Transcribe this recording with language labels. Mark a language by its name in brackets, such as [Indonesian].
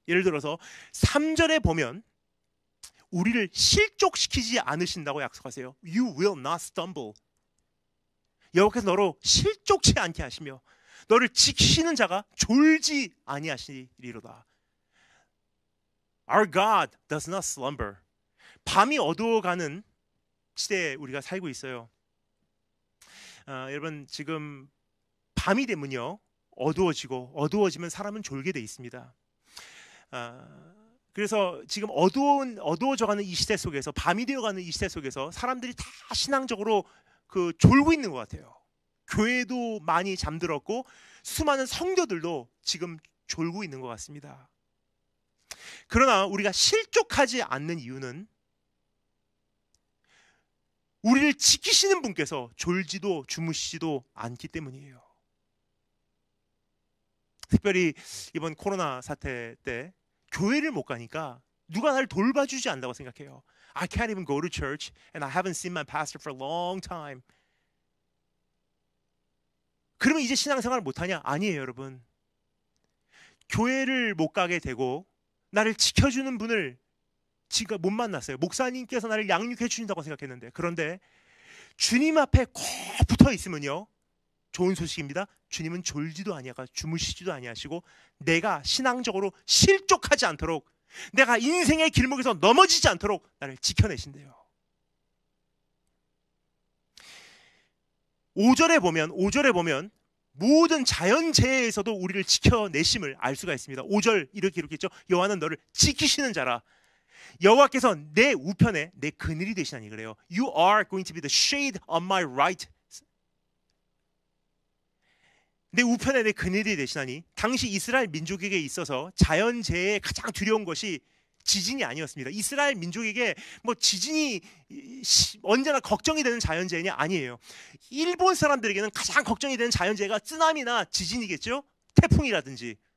[Korean] 예를 들어서 3절에 보면 우리를 실족시키지 않으신다고 약속하세요. [English] You will not stumble. [Korean] 여호와께서 너로 실족치 않게 하시며 너를 지키시는 자가 졸지 아니하시리로다. [English] Our God does not slumber. [Korean] 밤이 어두워가는 시대에 우리가 살고 있어요. 여러분 지금 밤이 되면요 어두워지면 사람은 졸게 돼 있습니다. 그래서 지금 어두워져가는 이 시대 속에서, 밤이 되어가는 이 시대 속에서 사람들이 다 신앙적으로 졸고 있는 것 같아요. 교회도 많이 잠들었고 수많은 성도들도 지금 졸고 있는 것 같습니다. 그러나 우리가 실족하지 않는 이유는 우리를 지키시는 분께서 졸지도 주무시지도 않기 때문이에요. 특별히 이번 코로나 사태 때 교회를 못 가니까 누가 나를 돌봐주지 않는다고 생각해요. [English] I can't even go to church and I haven't seen my pastor for a long time. [Korean] 그러면 이제 신앙생활을 못하냐? 아니에요, 여러분. 교회를 못 가게 되고 나를 지켜주는 분을 지금 못 만났어요. 목사님께서 나를 양육해 주신다고 생각했는데, 그런데 주님 앞에 꼭 붙어 있으면요, 좋은 소식입니다. 주님은 졸지도 아니하고 주무시지도 아니하시고 내가 신앙적으로 실족하지 않도록, 내가 인생의 길목에서 넘어지지 않도록 나를 지켜내신대요. 5절에 보면 모든 자연재해에서도 우리를 지켜내심을 알 수가 있습니다. 5절 이렇게 기록했죠. 여호와는 너를 지키시는 자라. 여호와께서 내 우편에 내 그늘이 되시나니 그래요. [English] You are going to be the shade on my right. [Korean] 내 우편에 내 그늘이 되시나니, 당시 이스라엘 민족에게 있어서 자연재해에 가장 두려운 것이 지진이 아니었습니다. 이스라엘 민족에게 뭐 지진이 언제나 걱정이 되는 자연재해냐? 아니에요. 일본 사람들에게는 가장 걱정이 되는 자연재해가 쓰나미나 지진이겠죠? 태풍이라든지.